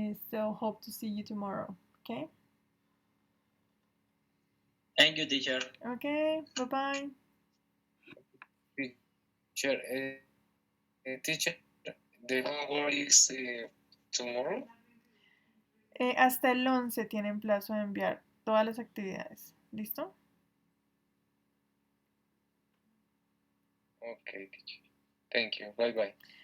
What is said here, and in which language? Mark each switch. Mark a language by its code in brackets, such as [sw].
[en] So hope to see you tomorrow. Okay. Thank you, teacher. Okay. Bye bye. Teacher, teacher, the homework is tomorrow? [es] Hasta el 11 tienen plazo de enviar todas las actividades. ¿Listo? [en] Okay, teacher. Thank you. Bye bye.